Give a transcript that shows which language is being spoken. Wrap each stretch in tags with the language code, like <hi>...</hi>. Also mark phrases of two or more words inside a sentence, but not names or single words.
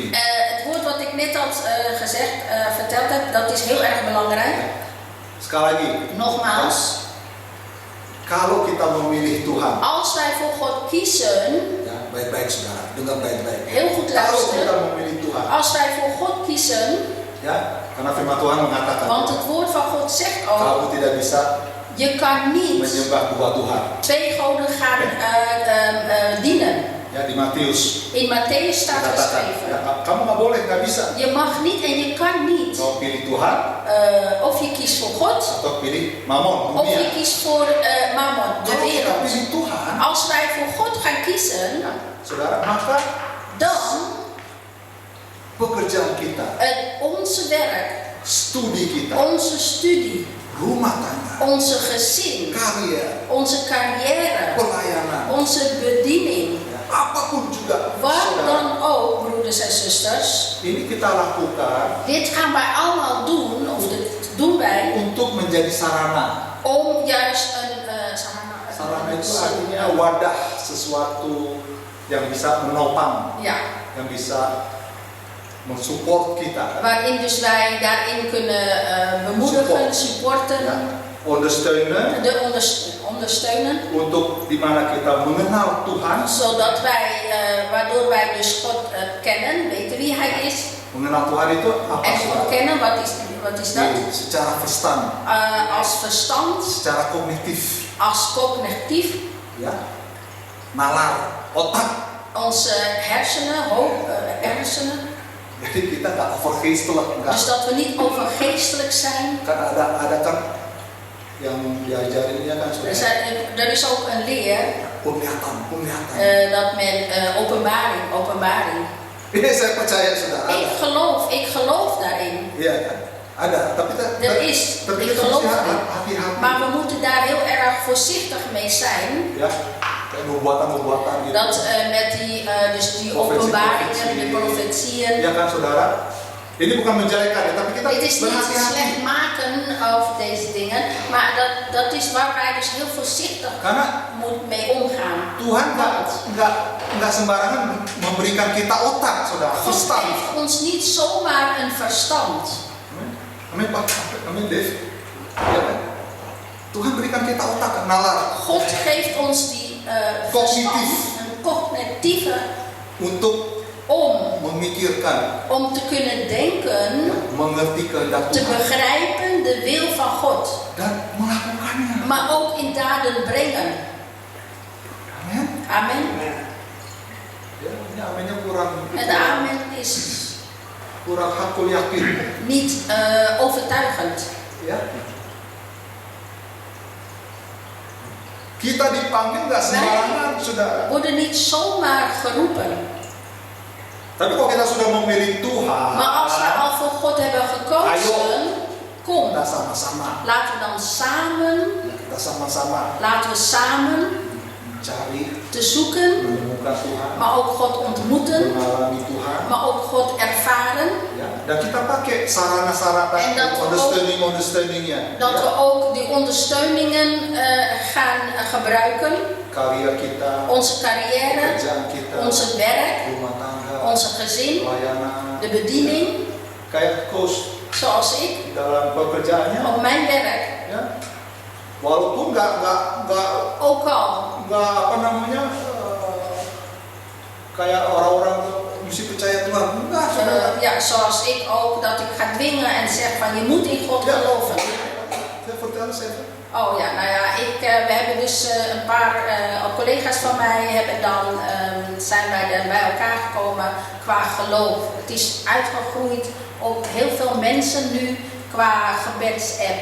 <nl>Het woord wat ik net had verteld heb, dat is heel erg belangrijk.</nl> <id>Sekali lagi,</id> <nl>Nogmaals,</nl> <id>kalau kita memilih Tuhan,</id> <nl>als wij voor God kiezen,</nl> <id>ya, baik-baik saudara, dengar baik-baik.</id> <nl>heel goed</nl> <id>Kalau kita</id> <nl>luisteren,</nl> <id>memilih Tuhan,</id> <nl>als wij voor God kiezen,</nl> <id>ya, karena firman Tuhan mengatakan,</id> <nl>want het woord van God zegt ook,</nl> <id>kamu tidak bisa</id> <nl>je kan niet</nl> <id>menyembah dua Tuhan.</id> <nl>twee goden gaan dienen.</nl> <id>Ya, di Matius</id> <nl>In Matthäus staat</nl> <id>dikatakan,</id> <nl>geschreven,</nl> <id>ya, kamu nggak boleh, nggak bisa.</id> <nl>je mag niet en je kan niet.</nl> <id>Mau pilih Tuhan</id> <nl>Of je kiest voor God,</nl> <id>atau pilih Mammon,</id> <nl>of je</nl> <id>dunia.</id> <nl>kiest voor Mammon, de</nl> <id>Kalau kita</id> <nl>wereld.</nl> <id>pilih Tuhan,</id> <nl>Als wij voor God gaan kiezen,</nl> <id>saudara, maka</id> <nl>dan</nl> <id>pekerjaan kita,</id> <nl>onze werk,</nl> <id>studi kita,</id> <nl>onze studie,</nl> <id>rumah tangga,</id> <nl>onze gezin,</nl> <id>karier,</id> <nl>onze carrière,</nl> <id>pelayanan,</id> <nl>onze bediening,</nl> <id>ya, apapun juga,</id> <nl>wat</nl> <id>saudara,</id> <nl>dan ook, broeders en zusters,</nl> <id>ini kita lakukan</id> <nl>dit gaan wij allemaal doen, of dit doen wij,</nl> <id>untuk menjadi sarana.</id> <nl>om juist een</nl> <id>Sarana itu artinya wadah, sesuatu yang bisa menopang,</id> <nl>ja,</nl> <id>yang bisa mensupport kita,</id> <nl>waarin dus wij daarin kunnen bemoedigen, supporten, ya, ondersteunen, ondersteunen,</nl> <id>untuk dimana kita mengenal Tuhan,</id> <nl>zodat wij, waardoor wij dus God kennen, weten wie Hij is,</nl> <id>mengenal Tuhan itu apa?</id> <nl>en</nl> <id>saudara?</id> <nl>God kennen, wat is dat?</nl> <id>Secara verstand,</id> <nl>Als verstand,</nl> <id>secara kognitif,</id> <nl>als cognitief,</nl> <id>ya, nalar, otak.</id> <nl>onze hersenen, hersenen.</nl> <id>Jadi kita nggak overgeestelijk,</id> <nl>Dus</nl> <id>nggak.</id> <nl>dat we niet overgeestelijk zijn.</nl> <id>Kan ada kan yang diajarinnya kan sudah</id> <nl>Er is ook een leer</nl> <id>penglihatan.</id> <nl>dat men openbaring.</nl> <id>Ini saya percaya sudah ada.</id> <nl>Ik geloof daarin.</nl> <id>Iya kan, ada. Tapi</id> <nl>Er is,</nl> <id>tapi</id> <nl>ik</nl> <id>kita</id> <nl>geloof</nl> <id>mesti</id> <nl>erin.</nl> <id>hati-hati.</id> <nl>Maar we moeten daar heel erg voorzichtig mee zijn.</nl> <id>Ya, kayak nubuatan gitu.</id> <nl>Dat met die openbaringen, de profetieën.</nl> <id>Ya kan saudara. Ini bukan menjelekan ya, tapi kita</id> <nl>Het is niet</nl> <id>berhati-hati.</id> <nl>slecht maken over deze dingen, maar dat is waar wij dus heel voorzichtig</nl> <id>Karena</id> <nl>mee omgaan.</nl> <id>Tuhan nggak sembarangan memberikan kita otak, saudara.</id> <nl>God Verstand. geeft ons niet zomaar een verstand.</nl> <id>Amin Pak, amin Dev. Ya kan? Tuhan berikan kita otak, nalar,</id> <nl>God geeft ons die Cognitief. verstand, een cognitieve,</nl> <id>untuk memikirkan,</id> <nl>om te kunnen denken,</nl> <id>mengerti kehendak</id> <nl>te</nl> <id>Tuhan</id> <nl>begrijpen de wil van God,</nl> <id>dan melakukannya.</id> <nl>maar ook in daden brengen.</nl> <id>Amin.</id> <nl>Amen.</nl> <id>Ini amennya kurang</id> <nl>En de amen is</nl> <id>kurang hakul yakin.</id> <nl>niet overtuigend.</nl> <id>Ya. Kita dipanggil nggak sembarangan, saudara.</id> <nl>Worden niet zomaar geroepen.</nl> <id>Tapi kalau kita sudah memilih Tuhan,</id> <nl>Maar als we al voor God hebben gekozen, kom.</nl> <id>kita sama-sama.</id> <nl>Laten we dan samen,</nl> <id>Kita sama-sama</id> <nl>laten we samen</nl> <id>mencari,</id> <nl>te zoeken,</nl> <id>menemukan Tuhan,</id> <nl>maar ook God ontmoeten,</nl> <id>mengalami Tuhan.</id> <nl>maar ook God ervaren.</nl> <id>Ya. Dan kita pakai sarana-sarana</id> <nl>En dat we</nl> <id>understanding-nya.</id> <nl>Dat we ook die ondersteuningen gaan gebruiken.</nl> <id>Karya kita,</id> <nl>Onze carrière,</nl> <id>pekerjaan kita,</id> <nl>onze werk,</nl> <id>rumah tangga,</id> <nl>onze gezin,</nl> <id>pelayanan.</id> <nl>de bediening,</nl> <id>Kayak coach</id> <nl>zoals ik,</nl> <id>di dalam pekerjaannya,</id> <nl>op mijn werk.</nl> <id>ya. Walaupun nggak</id> <nl>Ook al</nl> <id>apa namanya kayak orang-orang mesti percaya Tuhan, enggak, saudara.</id> <nl>ja, zoals ik ook, dat ik ga dwingen en zeg van je moet in God geloven.</nl> <id>Saya vertel saya.</id> <nl>Oh ja, nou ja, we hebben dus een paar collega's van mij hebben dan, zijn wij er bij elkaar gekomen qua geloof. Het is uitgegroeid op heel veel mensen nu qua gebedsapp.</nl>